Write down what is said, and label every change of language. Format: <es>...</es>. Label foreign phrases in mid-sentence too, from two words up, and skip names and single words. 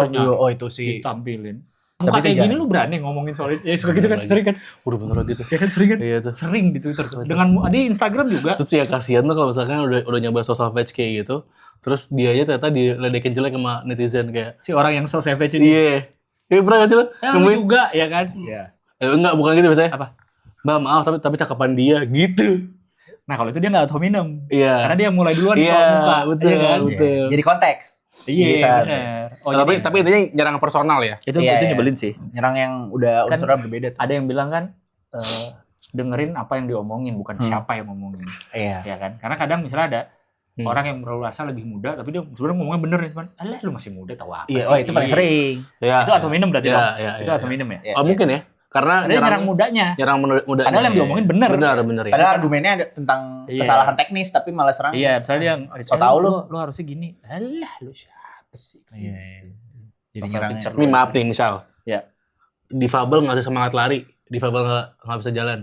<id>picture-nya. dulu. Oh, itu sih. ditampilin. Tapi Muka itu kayak gini jangan. lu berani ngomongin soal itu. Ya suka gitu kan, Lagi. sering kan. Udah bener gitu. Ya kan sering kan. Iya tuh. Sering di Twitter. Dengan di Instagram juga. Terus ya kasihan tuh kalau misalkan udah nyoba</id> <en>social savage</en> <id>kayak gitu, terus dia aja ternyata diledekin jelek sama netizen kayak, Si orang yang</id> <en>so savage</en> <id>ini. iya. Iya pernah gak sih lo? Ya, lu juga ya kan. Iya. Enggak, bukan gitu biasanya. Apa? Mbak maaf tapi cakapan dia gitu. Nah kalau itu dia nggak</id> <la>ad hominem.</la> <id>Iya. Karena dia yang mulai duluan Iya, soal muka. betul, Iya kan? betul. Jadi konteks. Iya Bisa. benar. Oh, tapi jadi intinya nyerang personal ya. itu Iya, iya. nyebelin sih. Nyerang yang udah Kan- unsurnya berbeda tuh. Ada yang bilang kan dengerin apa yang diomongin bukan siapa yang ngomongin. Iya. Ya kan? Karena kadang misalnya ada Hmm. orang yang berasa lebih muda tapi dia sebenarnya ngomongnya bener nih, cuman alah lu masih muda tahu apa Iya, sih? oh itu paling sering. Ya. Itu</id> <la>ad hominem</la> <id>berarti Iya, dong. iya, Itu iya,</id> <la>ad hominem ya.</la> <id>Iya, Oh iya. mungkin ya. Karena Ada yang nyerang mudanya. nyerang muda. Padahal yang diomongin bener. Benar ya. Padahal argumennya ada tentang Iya. kesalahan teknis tapi malah serang. Iya, misalnya dia yang So tau lu. lu harusnya gini. Alah lu siapa sih? Iya, iya. Gitu. Jadi Profile nyerangnya. picture. Nih maaf nih misal. Iya. Difabel nggak bisa semangat lari. Difabel nggak bisa jalan.</id>